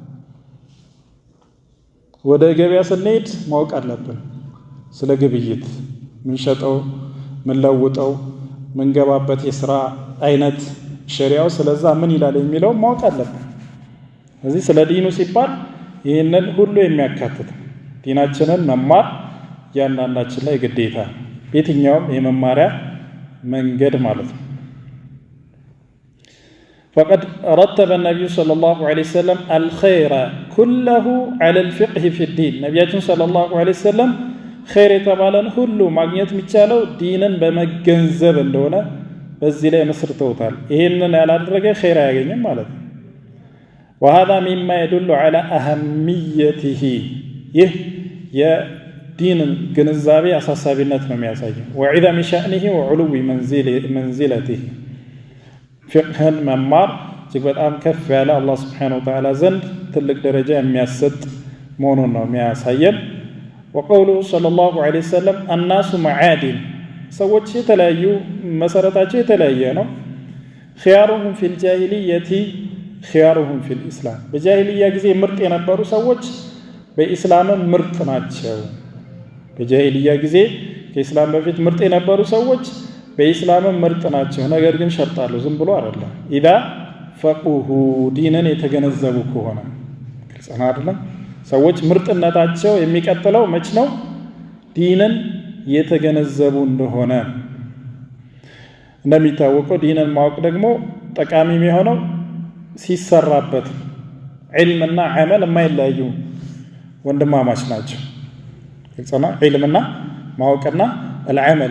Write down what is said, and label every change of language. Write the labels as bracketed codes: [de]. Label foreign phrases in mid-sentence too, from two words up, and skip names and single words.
[am] ወደ ገበያ ስንሄድ ማወቅ አለብን ስለ ግብይት ምን ሸጠው ምን ለውጠው ምን ገባበት የሥራ አይነት ሸሪዓው ስለዛ ምን ይላል የሚለው ማወቅ አለብን እዚህ ስለ ዲኑ ሲባል ይሄንን ሁሉ የሚያካትት ዲናችንን መማር ያንናችን ላይ ግዴታ የትኛውም የመማሪያ መንገድ ማለት ነው [ar] فقد رتب النبي صلى الله عليه وسلم الخير كله على الفقه في الدين نبينا صلى الله عليه وسلم خير [am] የተባለን ሁሉ ማግኘት የሚቻለው ዲንን በመገንዘብ እንደሆነ በዚህ ላይ መስርተውታል ይሄንን ያላደረገ [ar] خير [am] አያገኝም ማለት ነው [ar] وهذا مما يدل على أهميته [am] ይህ የዲን ግንዛቤ አሳሳቢነት ነው የሚያሳየው [ar] وعظم شأنه وعلو منزلته [am] فقهን መማር እጅግ በጣም ከፍ ያለ አላህ [ar] سبحانه وتعالى [am] ዘንድ ትልቅ ደረጃ የሚያሰጥ መሆኑን ነው የሚያሳየን [ar] وقوله صلى الله عليه وسلم الناس معادن [am] ሰዎች የተለያዩ መሰረታቸው የተለያየ ነው [ar] خيارهم في الجاهلية خيارهم في الإسلام [am] በጃሂልያ ጊዜ ምርጥ የነበሩ ሰዎች በኢስላም ምርጥ ናቸው በጃሂልያ ጊዜ ከኢስላም በፊት ምርጥ የነበሩ ሰዎች በኢስላም ምርጥ ናቸው ነገር ግን ሸርጣሉ ዝም ብሎ አይደለም [ar] اذا فقهوا [am] ዲንን የተገነዘቡ ከሆነ ግልጽ ነው አይደለም ሰዎች ምርጥነታቸው የሚቀጥለው መች ነው ዲንን የተገነዘቡ እንደሆነ እንደሚታወቀው ዲንን ማወቅ ደግሞ ጠቃሚ የሚሆነው ሲሰራበት ዒልምና አመል የማይለያዩ ወንድማማች ናቸው ግልጽ ነው ዒልምና ማወቅና العمل